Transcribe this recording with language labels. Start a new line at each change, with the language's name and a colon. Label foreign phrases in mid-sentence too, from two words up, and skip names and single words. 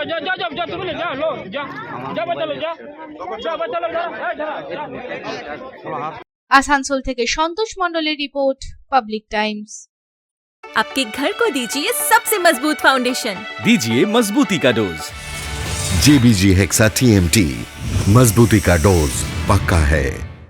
Hindi: जा जा जा तुम ले जा लो जा जा चलो जा चलो जा।
Bangla: আসানসোল থেকে সন্তোষ মণ্ডলের রিপোর্ট, পাবলিক টাইমস।
Hindi: आपके घर को दीजिए सबसे मजबूत फाउंडेशन, दीजिए मजबूती का डोज। JBG हेक्सा TMT, मजबूती का डोज पक्का है।